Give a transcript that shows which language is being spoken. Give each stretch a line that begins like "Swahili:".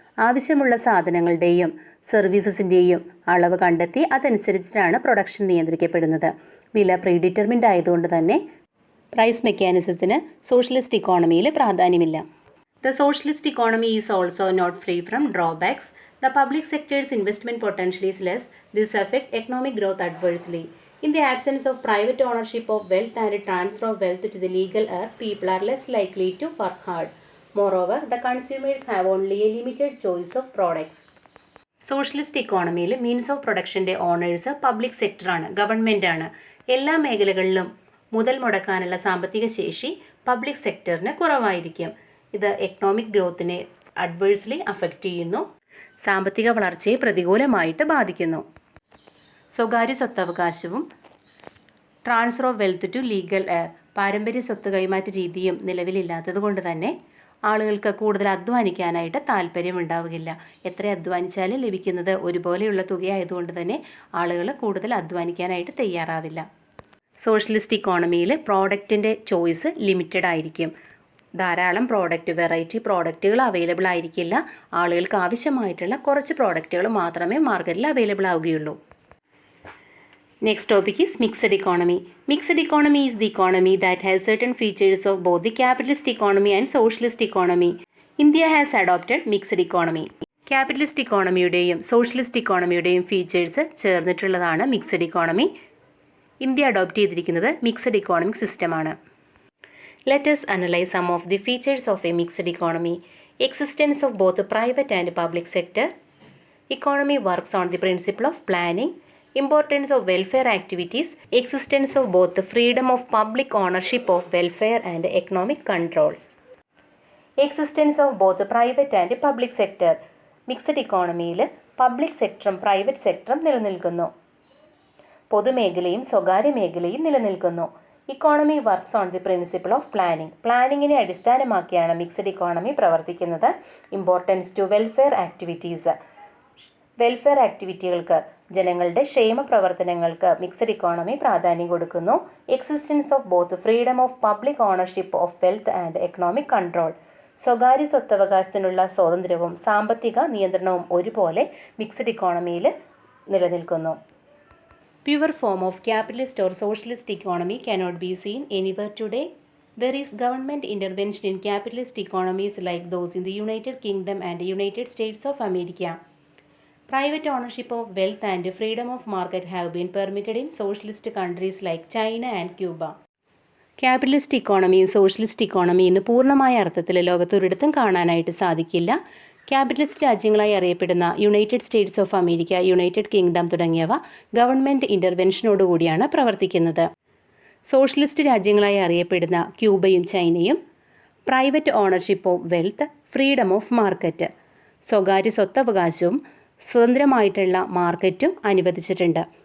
Malayalam: ആവശ്യമുള്ള സാധനങ്ങളുടെയും സർവീസസിൻ്റെയും അളവ് കണ്ടെത്തി അതനുസരിച്ചിട്ടാണ് പ്രൊഡക്ഷൻ നിയന്ത്രിക്കപ്പെടുന്നത്. വില പ്രീഡിറ്റർമിൻഡ് ആയതുകൊണ്ട് തന്നെ price മെക്കാനിസത്തിന് socialist ഇക്കോണമിയിൽ പ്രാധാന്യമില്ല.
English: The socialist economy is also not free from drawbacks. The public sectors investment potential is less. This affect economic growth adversely. In the absence of private ownership of wealth and transfer of wealth to the legal heir, people are less likely to work hard. Moreover, the consumers have only a limited choice of products.
Malayalam: Socialist ഇക്കോണമിയിൽ means of പ്രൊഡക്ഷൻ്റെ owners public സെക്ടറാണ്, ഗവൺമെൻറ്റാണ്. എല്ലാ മേഖലകളിലും മുതൽ മുടക്കാനുള്ള സാമ്പത്തിക ശേഷി public സെക്ടറിന് കുറവായിരിക്കും. ഇത് economic ഗ്രോത്തിനെ adversely affect ചെയ്യുന്നു, സാമ്പത്തിക വളർച്ചയെ പ്രതികൂലമായിട്ട് ബാധിക്കുന്നു. സ്വകാര്യ സ്വത്തവകാശവും
English: transfer of wealth to legal heir,
Malayalam: പാരമ്പര്യ സ്വത്ത് കൈമാറ്റ രീതിയും നിലവിലില്ലാത്തത് കൊണ്ട് തന്നെ ആളുകൾക്ക് കൂടുതൽ അധ്വാനിക്കാനായിട്ട് താല്പര്യമുണ്ടാവുകയില്ല. എത്ര അധ്വാനിച്ചാലും ലഭിക്കുന്നത് ഒരുപോലെയുള്ള തുകയായതുകൊണ്ട് തന്നെ ആളുകൾ കൂടുതൽ അധ്വാനിക്കാനായിട്ട് തയ്യാറാവില്ല. സോഷ്യലിസ്റ്റ് ഇക്കോണമിയിൽ പ്രോഡക്റ്റിൻ്റെ ചോയ്സ് ലിമിറ്റഡ് ആയിരിക്കും. ധാരാളം വെറൈറ്റി പ്രോഡക്റ്റുകൾ അവൈലബിൾ ആയിരിക്കില്ല. ആളുകൾക്ക് ആവശ്യമായിട്ടുള്ള കുറച്ച് പ്രോഡക്റ്റുകൾ മാത്രമേ മാർക്കറ്റിൽ അവൈലബിൾ ആവുകയുള്ളൂ.
English: Next topic is mixed economy. Mixed economy is the economy that has certain features of both the capitalist economy and socialist economy. India has adopted mixed economy.
Malayalam: Capitalist ഇക്കോണമിയുടെയും socialist ഇക്കോണമിയുടെയും features ചേർന്നിട്ടുള്ളതാണ് mixed economy. India adopt ചെയ്തിരിക്കുന്നത് mixed economic സിസ്റ്റമാണ്.
English: Let us analyze some of the features of a mixed economy. Existence of both private and public sector. Economy works on the principle of planning. Importance of welfare activities. Existence of both the freedom of public ownership of welfare and economic control. Existence of both the private and public sector.
Malayalam: Mixed ഇക്കോണമിയിൽ public സെക്ടറും private സെക്ടറും നിലനിൽക്കുന്നു. പൊതുമേഖലയും സ്വകാര്യ മേഖലയും നിലനിൽക്കുന്നു.
English: Economy works on the principle of planning.
Malayalam: പ്ലാനിങ്ങിനെ അടിസ്ഥാനമാക്കിയാണ് mixed economy പ്രവർത്തിക്കുന്നത്.
English: Importance to welfare activities.
Malayalam: Welfare ആക്ടിവിറ്റികൾക്ക്, ജനങ്ങളുടെ ക്ഷേമ പ്രവർത്തനങ്ങൾക്ക് mixed economy പ്രാധാന്യം കൊടുക്കുന്നു.
English: Existence of both freedom of public ownership of wealth and economic control.
Malayalam: സ്വകാര്യ സ്വത്തവകാശത്തിനുള്ള സ്വാതന്ത്ര്യവും സാമ്പത്തിക നിയന്ത്രണവും ഒരുപോലെ മിക്സഡ് ഇക്കോണമിയിൽ നിലനിൽക്കുന്നു.
English: Pure form of capitalist or socialist economy cannot be seen anywhere today. There is government intervention in capitalist economies like those in the United Kingdom and United States of America. Private ownership of wealth and freedom of market have been permitted in socialist countries like China and Cuba.
Malayalam: Capitalist ഇക്കോണമിയും socialist ഇക്കോണമിയും ഇന്ന് പൂർണ്ണമായ അർത്ഥത്തിൽ ലോകത്തൊരിടത്തും കാണാനായിട്ട് സാധിക്കില്ല. Capitalist രാജ്യങ്ങളായി അറിയപ്പെടുന്ന United States of America, United kingdom തുടങ്ങിയവ government ഇൻ്റർവെൻഷനോടുകൂടിയാണ് പ്രവർത്തിക്കുന്നത്. Socialist രാജ്യങ്ങളായി അറിയപ്പെടുന്ന ക്യൂബയും ചൈനയും
English: private ownership of wealth, freedom of market,
Malayalam: സ്വകാര്യ സ്വത്തവകാശവും സ്വതന്ത്രമായിട്ടുള്ള മാർക്കറ്റും അനുവദിച്ചിട്ടുണ്ട്.